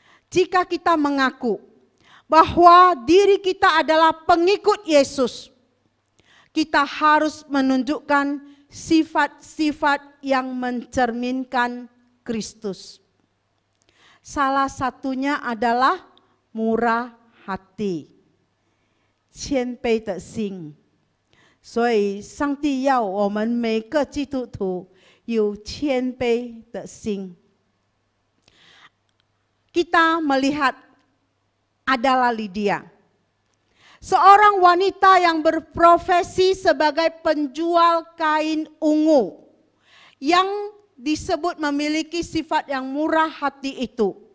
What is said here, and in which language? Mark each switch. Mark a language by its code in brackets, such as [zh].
[id] Jika kita mengaku bahwa diri kita adalah pengikut Yesus, kita harus menunjukkan sifat-sifat yang mencerminkan Kristus. Salah satunya adalah murah hati, [zh] 谦卑的心。所以上帝要我们每个基督徒有谦卑的心。 [id] Kita melihat adalah Lydia, seorang wanita yang berprofesi sebagai penjual kain ungu yang disebut memiliki sifat yang murah hati itu.